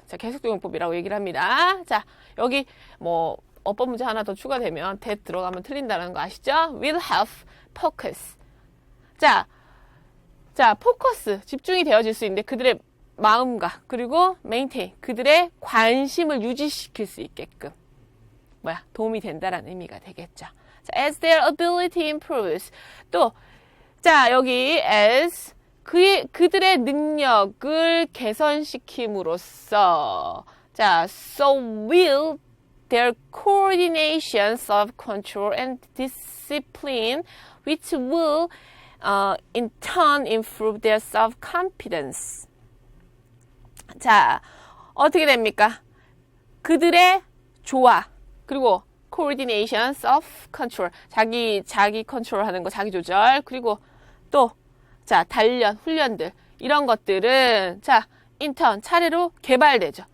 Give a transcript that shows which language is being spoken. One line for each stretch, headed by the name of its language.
Korean: 자, 계속적용법이라고 얘기를 합니다. 자, 여기 뭐 어법 문제 하나 더 추가되면 that 들어가면 틀린다는 거 아시죠?
English: Will help focus.
Korean: 자, 포커스, 집중이 되어질 수 있는데 그들의 마음과 그리고 maintain, 그들의 관심을 유지시킬 수 있게끔 도움이 된다라는 의미가 되겠죠.
English: 자, as their ability improves.
Korean: 또, 자, 여기
English: as
Korean: 그들의 능력을 개선시킴으로써 자,
English: so will their coordination, self-control, and discipline, which will in turn improve their self-confidence.
Korean: 자, 어떻게 됩니까? 그들의 조화, 그리고 coordination, self-control, 자기 컨트롤하는 거, 자기 조절, 그리고 또, 자, 단련, 훈련들, 이런 것들은, 자,
English: in turn,
Korean: 차례로 개발되죠.